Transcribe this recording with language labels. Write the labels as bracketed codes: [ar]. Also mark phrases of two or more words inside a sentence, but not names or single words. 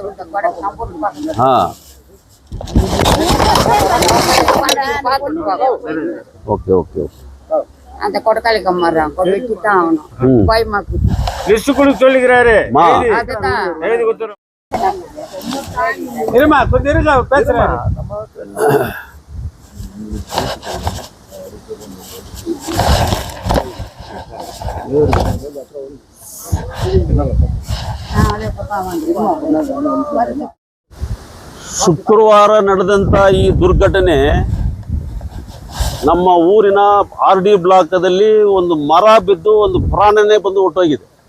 [ta] ஓகே ஓகே ஓகே. அந்த கொடக்காலிக்க மரம் கொடக்கி தான் ஆகணும். பயமாக்கு லிஸ்ட் கொடுக்க சொல்லுகிறாரு. அதுதான் எழுதி கொடுத்துறோம். இருமா கொஞ்சம் இருங்க பேசுறேன். [kn] ಶುಕ್ರವಾರ ನಡೆದಂತ ಈ ದುರ್ಘಟನೆ ನಮ್ಮ ಊರಿನ RD ಬ್ಲಾಕದಲ್ಲಿ ಒಂದು ಮರ ಬಿದ್ದು ಒಂದು ಪ್ರಾಣನೇ ಬಂದು ಹೊಟ್ಟೋಗಿದೆ.